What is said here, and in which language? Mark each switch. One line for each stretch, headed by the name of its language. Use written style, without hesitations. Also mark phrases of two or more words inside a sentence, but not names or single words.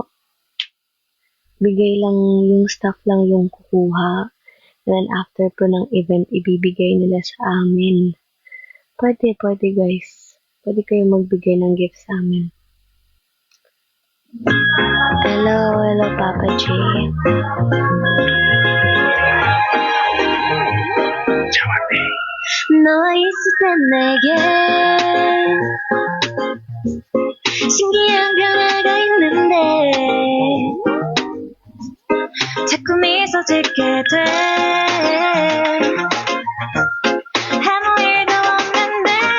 Filipino: Bigay lang, yung staff lang yung kukuha.
English: And then after
Filipino: po ng event, ibibigay nila sa amin. Pwede guys. Pwede kayo magbigay ng gift sa amin. Hello, Papa J.
Korean: 너 있을 땐 내게 신기한 변화가 있는데 자꾸 미소 짓게 돼 아무 일도 없는데